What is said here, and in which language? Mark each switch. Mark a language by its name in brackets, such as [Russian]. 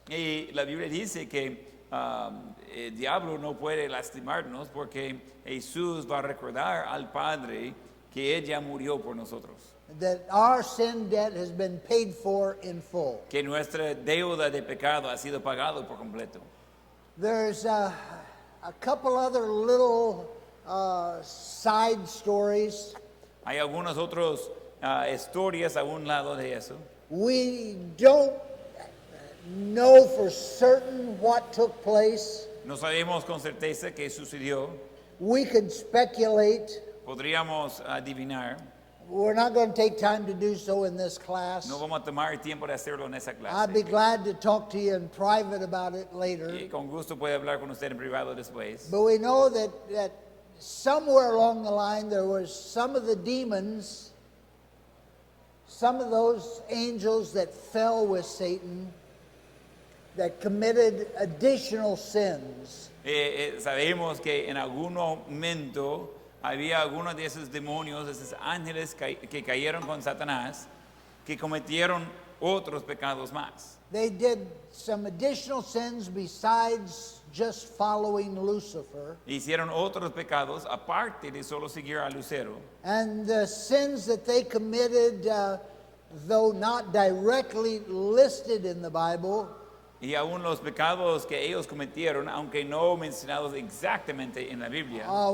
[Spanish] Y la Biblia dice que el diablo no puede lastimarnos porque Jesús va a recordar al Padre que Él ya murió por nosotros. [English] That our sin debt has been paid for in full. [Spanish] Que nuestra deuda de pecado ha sido pagado por completo. [English] There's a couple other little side stories. [Spanish] Hay algunas otras historias a un lado de eso. [English] We don't know for certain what took place. [Spanish] No sabemos con certeza qué sucedió. [English] We could speculate. [Spanish] Podríamos adivinar. [English] We're not going to take time to do so in this class. [Spanish] No vamos a tomar el tiempo de hacerlo en esa [English] I'd be [Spanish] clase. [English] glad to talk to you in private about it later. [Spanish] Y con gusto puede hablar con usted en privado después. [English] But we know that somewhere along the line there was some of the demons, some of those angels that fell with Satan, that committed additional sins. [Spanish] Sabemos que en algún momento había algunos de esos demonios, esos ángeles que cayeron con Satanás, que cometieron otros pecados más. [English] They did some additional sins besides just following Lucifer. [Spanish] Hicieron otros pecados aparte de solo seguir a Lucero. [English] And the sins that they committed, though not directly listed in the Bible, [Spanish] Y aún los pecados que ellos cometieron, aunque no mencionados exactamente en la Biblia,